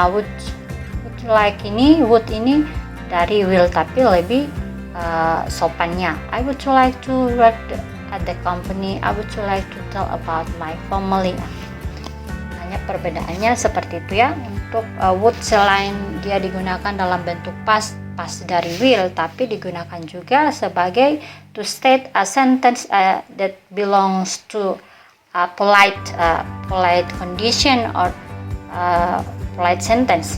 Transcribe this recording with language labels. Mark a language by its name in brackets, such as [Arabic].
[Indonesian] Would like ini, would ini dari will tapi lebih sopannya. [English] I would like to work at the company. I would like to tell about my family. [Indonesian] Hanya perbedaannya seperti itu ya. Untuk would selain dia digunakan dalam bentuk past dari will, tapi digunakan juga sebagai [English] to state a sentence that belongs to polite condition or polite sentence.